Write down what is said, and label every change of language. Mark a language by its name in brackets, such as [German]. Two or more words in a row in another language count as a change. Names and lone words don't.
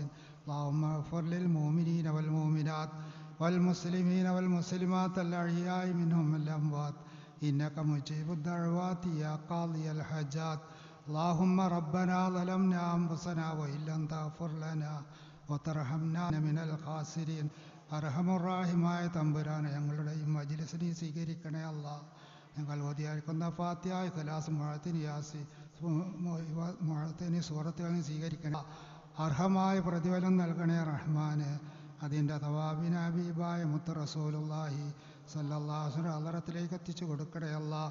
[Arabic] اللهم اغفر للمؤمنين والمؤمنات والمسلمين والمسلمات الأحياء منهم الأموات إنك مجيب الدعوات يا قاضي الحاجات اللهم ربنا ظلمنا أنفسنا وإن لم تغفر لنا وترحمنا من الخاسرين [Malayalam] അർഹമുറാഹിമായ തമ്പുരാനെ ഞങ്ങളുടെ ഈ മജ്ലിസിനെ സ്വീകരിക്കണേ അല്ലാഹ്. ഞങ്ങൾ ഓതിയായിരിക്കുന്ന ഫാത്തിഹ ഇഖ്ലാസ് മുഅത്തിനി യാസി മുഅത്തിനി സൂറത്തുകളിൽ സ്വീകരിക്കണേ. അർഹമായ പ്രതിഫലം നൽകണേ റഹ്മാന്. അതിൻ്റെ തവാബിൻ ഹബീബായ മുത്ത് റസൂലുള്ളാഹി [Arabic] صلى الله عليه وسلم [Malayalam] ഹളറത്തിലേക്ക് എത്തിച്ചു കൊടുക്കണേ അല്ലാഹ്.